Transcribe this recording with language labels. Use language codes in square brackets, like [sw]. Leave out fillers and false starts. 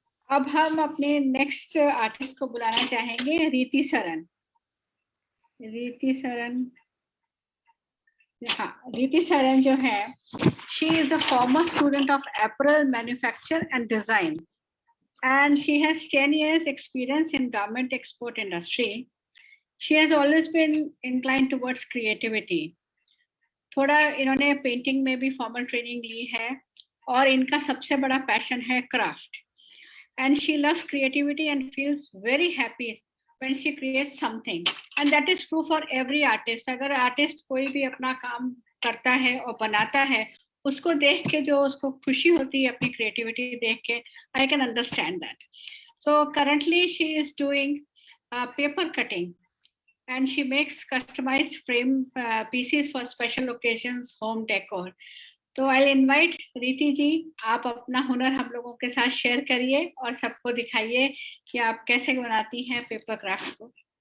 [hi] अब हम अपने नेक्स्ट आर्टिस्ट को बुलाना चाहेंगे, रीति सरन। [en] Riti Saran, [hi] हाँ, [en] रीति सरन जो है, she is a former student of apparel manufacture and design, and she has 10 years experience in garment export industry. She has always been inclined towards creativity. [hi] थोड़ा इन्होंने पेंटिंग में भी फॉर्मल ट्रेनिंग ली है, और इनका सबसे बड़ा पैशन है craft. [en] And she loves creativity and feels very happy when she creates something. And that is true for every artist. [hi] अगर आर्टिस्ट कोई भी अपना काम करता है और बनाता है, उसको देख के जो उसको खुशी होती है अपनी क्रिएटिविटी देख के, [en] I can understand that. So currently she is doing paper cutting, and she makes customized frame pieces for special occasions, home decor. [hi] तो [en] I'll invite [hi] रीति जी, आप अपना हुनर हम लोगों के साथ शेयर करिए और सबको दिखाइए कि आप कैसे बनाती हैं पेपर क्राफ्ट को।